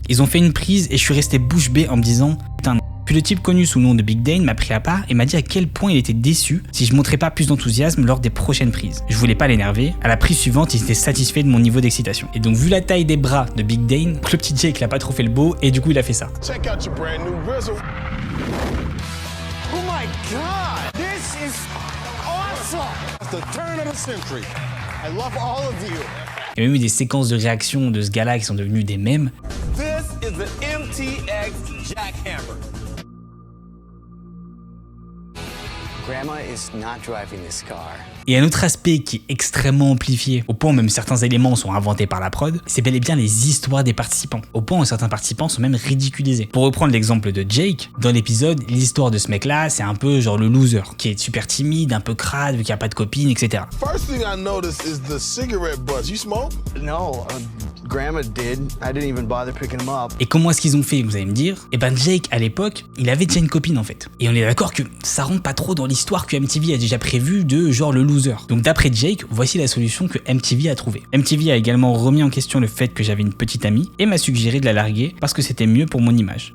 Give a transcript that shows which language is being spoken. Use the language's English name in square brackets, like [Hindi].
[French] Ils ont fait une prise et je suis resté bouche bée en me disant « Putain ». Puis le type connu sous le nom de Big Dane m'a pris à part et m'a dit à quel point il était déçu si je montrais pas plus d'enthousiasme lors des prochaines prises. Je voulais pas l'énerver, à la prise suivante il était satisfait de mon niveau d'excitation. Et donc vu la taille des bras de Big Dane, le petit Jake l'a pas trop fait le beau et du coup il a fait ça. [English] Check out your brand new Rizzle. Oh my god, this is awesome. It's the turn of the century. I love all of you. [French] Il y a même eu des séquences de réaction de ce gars-là qui sont devenues des mèmes. [English] This is the MTX Jackhammer. [French] Et un autre aspect qui est extrêmement amplifié, au point où même certains éléments sont inventés par la prod, c'est bel et bien les histoires des participants, au point où certains participants sont même ridiculisés. Pour reprendre l'exemple de Jake, dans l'épisode, l'histoire de ce mec-là, c'est un peu genre le loser, qui est super timide, un peu crade, vu qu'il n'y a pas de copine, etc. [English] First thing I noticed is the cigarette butts. You smoke? No, Grandma did. I didn't even bother picking them up. [French] Et comment est-ce qu'ils ont fait, vous allez me dire? Eh ben Jake, à l'époque, il avait déjà une copine en fait. Et on est d'accord que ça rentre pas trop dans l'histoire que MTV a déjà prévue de genre le loser. Donc d'après Jake, voici la solution que MTV a trouvée. MTV a également remis en question le fait que j'avais une petite amie et m'a suggéré de la larguer parce que c'était mieux pour mon image.